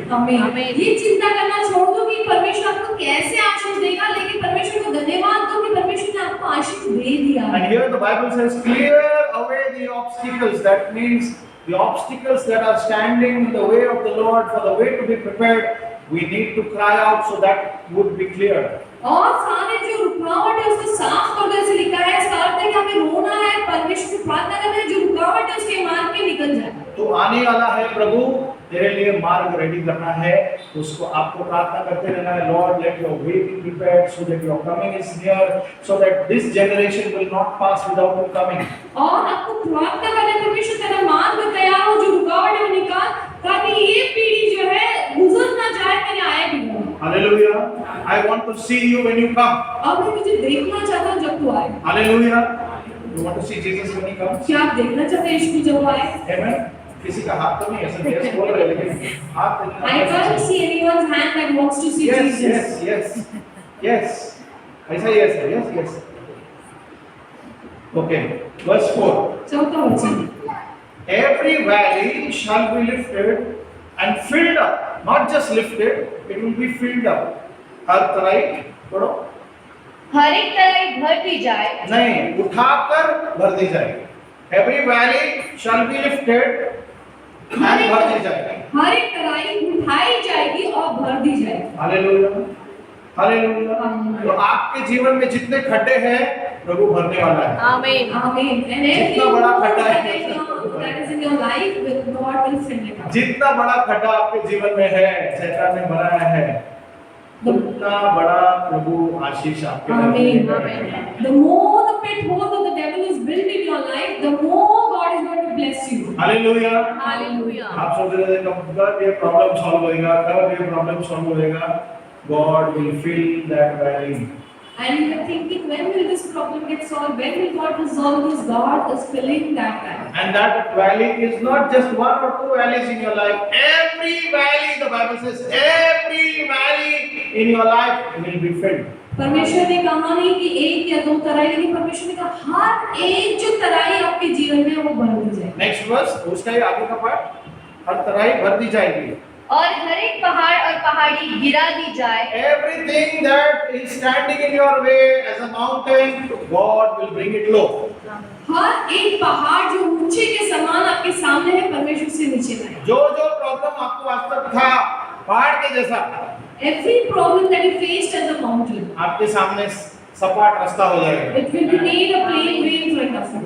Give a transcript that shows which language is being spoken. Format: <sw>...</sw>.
<en>Amen. Amen.</en> <hi>ये चिंता करना छोड़ दो कि परमेश्वर आपको कैसे आशीष देगा, लेकिन परमेश्वर को धन्यवाद दो कि परमेश्वर ने आपको आशीष दे दिया।</hi> <en>And here the Bible says, clear away the obstacles. That means the obstacles that are standing in the way of the Lord, for the way to be prepared, we need to cry out so that would be clear.</en> <hi>और सारे जो रुकावट है उसको साफ कर दो, ऐसे लिखा है। इसका अर्थ है कि हमें रोना है, परमेश्वर से प्रार्थना करना है, जो रुकावट है उसके मार्ग पे निकल जाए। तो आने वाला है प्रभु, तेरे लिए मार्ग रेडी करना है, उसको आपको प्रार्थना करते रहना है।</hi> <en>Lord, let your way be prepared so that your coming is near, so that this generation will not pass without you coming.</en> <hi>और आपको प्रार्थना करना, परमेश्वर तेरा मार्ग तैयार हो, जो रुकावट है वो निकाल, ताकि ये पीढ़ी जो है गुजर ना जाए तेरे आए बिना। Hallelujah.</hi> <en>I want to see you when you come.</en> <hi>अब मैं तुझे देखना चाहता हूँ जब तू आए। Hallelujah.</hi> <en>You want to see Jesus when he comes?</en> <hi>क्या आप देखना चाहते हैं यीशु जब वो आए?</hi> <en>Amen.</en> <hi>किसी का हाथ तो नहीं, ऐसा यस बोल रहे, लेकिन हाथ</hi> <en>I can't see anyone's hand that wants to see yes, Jesus. yes, yes, yes. ऐसा yes है, yes, yes. Okay. Verse 4.</en> <hi>चौथा वचन।</hi> <en>Every valley shall be lifted and filled up. Not just lifted, it will be filled up.</en> <hi>हर तराई पढ़ो। हर एक तराई भर दी जाए। नहीं, उठाकर भर दी जाएगी।</hi> <en>Every valley shall be lifted and</en> <hi>भर दी जाएगी। हर एक तराई उठाई जाएगी और भर दी जाएगी। Hallelujah, hallelujah. तो आपके जीवन में जितने खड्डे हैं, प्रभु भरने वाला है। आमीन।</hi> <en>आमीन। And every</en> <hi>जितना बड़ा खड्डा है,</hi> <en>that is in your life, God will fill it up.</en> <hi>जितना बड़ा खड्डा आपके जीवन में है, शैतान ने बनाया है, उतना बड़ा प्रभु आशीष आपके</hi> <en>Amen.</en> <hi>लिए।</hi> <en>The more the pit hole that the devil is built in your life, the more God is going to bless you.</en> <hi>Hallelujah. Hallelujah. आप सोच रहे थे कब ये प्रॉब्लम सॉल्व होएगा, कब ये प्रॉब्लम सॉल्व होएगा?</hi> <en>God will fill that valley. And you are thinking, when will this problem get solved? When will God resolve this? God is filling that valley. And that valley is not just one or two valleys in your life. Every valley, the Bible says, every valley in your life will be filled.</en> <hi>परमेश्वर ने कहा नहीं कि एक या दो तराई, लेकिन परमेश्वर ने कहा हर एक जो तराई आपके जीवन में वो भर दी जाए। नेक्स्ट वर्स, उसका ही आगे का पार्ट, हर तराई भर दी जाएगी। और हर एक पहाड़ और पहाड़ी गिरा दी जाए।</hi> <en>Everything that is standing in your way as a mountain, God will bring it low.</en> <hi>हर एक पहाड़ जो ऊंचे के समान आपके सामने है, परमेश्वर से नीचे लाए। जो जो प्रॉब्लम आपको आज तक था पहाड़ के जैसा,</hi> <en>Every problem that you faced as a mountain,</en> <hi>आपके सामने सपाट रास्ता हो जाएगा।</hi> <en>it will be made a plain way in front of you.</en>